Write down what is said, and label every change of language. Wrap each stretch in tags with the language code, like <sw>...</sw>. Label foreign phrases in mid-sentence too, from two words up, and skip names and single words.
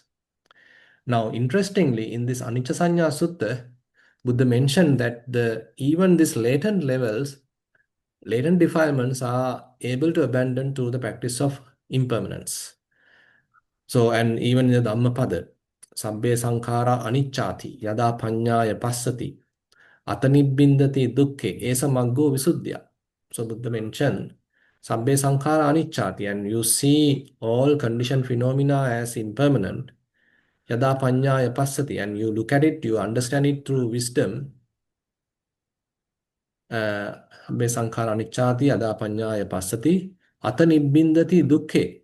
<en>Now, interestingly, in this Anicca Sanya Sutta, Buddha mentioned that even these latent levels, latent defilements are able to abandon through the practice of impermanence. So, and even in the Dhammapada,</en> <pi>Sabbe Sankhara Anicchati, Yada Panyaya Passati, Atanibbindati Dukkhe, Esa Maggo Visuddhya.</pi> <en>So, Buddha mentioned</en> <pi>Sabbe Sankhara Anicchati,</pi> <en>and you see all conditioned phenomena as impermanent.</en> <pi>Yada Panyaya Passati,</pi> <en>and you look at it, you understand it through wisdom.</en> <pi>Sabbe Sankhara Anicchati, Yada Panyaya Passati, Atanibbindati Dukkhe.</pi>